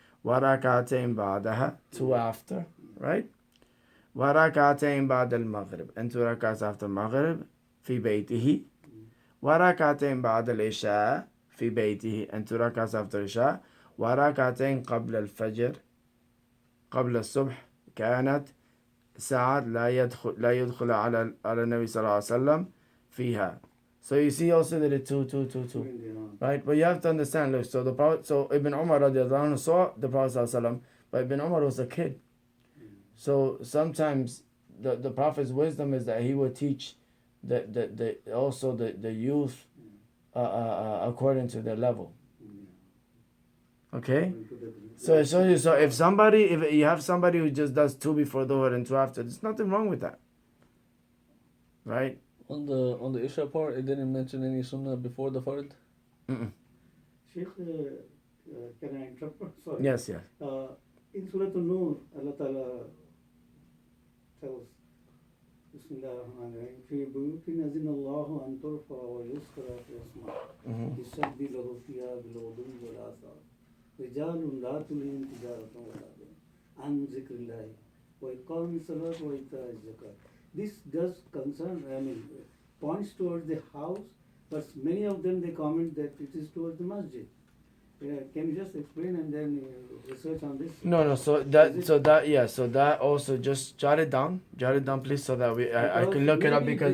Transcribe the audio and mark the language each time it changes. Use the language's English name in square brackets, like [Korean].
[Arabic] وركعتين بعدها, [English] 2 after, right? [Arabic] وركعتين بعد المغرب, [English] and 2 rakats after [Arabic] المغرب في بيته. وركعتين بعد العشاء في بيته, [English] and 2 rakats after [Arabic] العشاء. وركعتين قبل الفجر, قبل الصبح, كانت ساعات لا يدخل على النبي صلى الله عليه وسلم فيها. [English] So you see also that it's two. Right? But you have to understand, look, so the Prophet, so Ibn Umar radiallahu anhu saw the Prophet sallallahu alaihi wasallam, but Ibn Umar was a kid. So sometimes the Prophet's wisdom is that he would teach the youth according to their level. Okay? So it shows you, so if you have somebody who just does 2 before Dhuhr and 2 after, there's nothing wrong with that. Right? On the Isha part, it didn't mention any sunnah before the fard. Sheikh, can I interrupt? Sorry. Yes. In Surah An-Nur, Allah Ta'ala tells, [Arabic] Bismillah ar-Rahman ar-Rahim, في بيوت أذن الله أن ترفع ويذكر في اسمه يسبح له فيها بالغدو والآصال رجال لا تلهيهم تجارة ولا بيع عن ذكر الله وإقام الصلاة وإيتاء الزكاة. [English] This does concern, points towards the house, but many of them they comment that it is towards the masjid. Can you just explain and then research on this? No. So that also just jot it down, please, so that I can look it up because.